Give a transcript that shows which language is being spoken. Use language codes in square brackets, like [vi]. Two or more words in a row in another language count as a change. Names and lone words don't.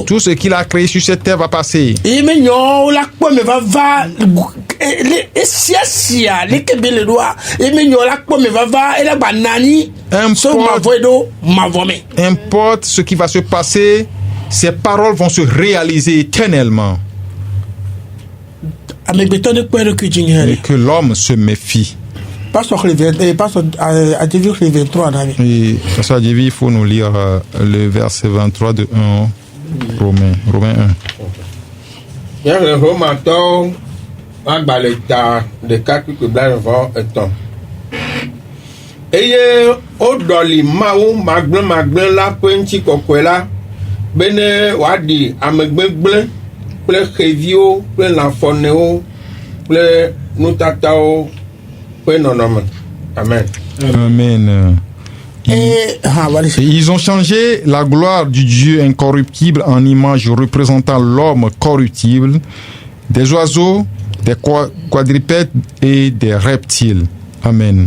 [fr] Tout ce qu'il a créé sur cette terre va passer. Importe ce qui va se passer, ces paroles vont se réaliser éternellement. Et que l'homme se méfie. Pasteur Adjevi, il faut nous lire le verset 23 de 1 Romains 1. [ee] Eye o dɔli mawo magblẽ la ƒe ŋutikɔkɔe la bene wòaɖi amegbegblẽ kple xeviwo kple lãfɔnewo kple nutatawo ƒe nɔnɔme. Amen. Amen. [fr] Ils ont changé la gloire du Dieu incorruptible en image représentant l'homme corruptible, des oiseaux, des quadrupèdes et des reptiles. Amen.